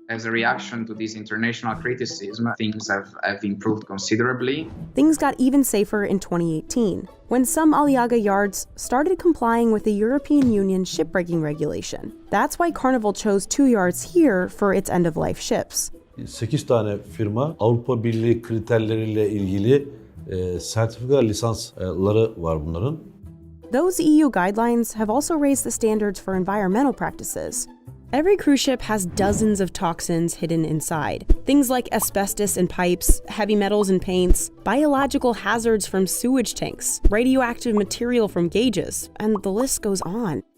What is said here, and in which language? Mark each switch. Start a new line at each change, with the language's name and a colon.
English: As a reaction to this international criticism, things have improved considerably. Things got even safer in 2018, when some Aliaga yards started complying with the European Union shipbreaking regulation. That's why Carnival chose 2 yards here for its end-of-life ships.
Turkish: 8 tane firma Avrupa Birliği kriterleriyle ilgili sertifika lisansları var bunların.
English: Those EU guidelines have also raised the standards for environmental practices. Every cruise ship has dozens of toxins hidden inside. Things like asbestos in pipes, heavy metals in paints, biological hazards from sewage tanks, radioactive material from gauges, and the list goes on.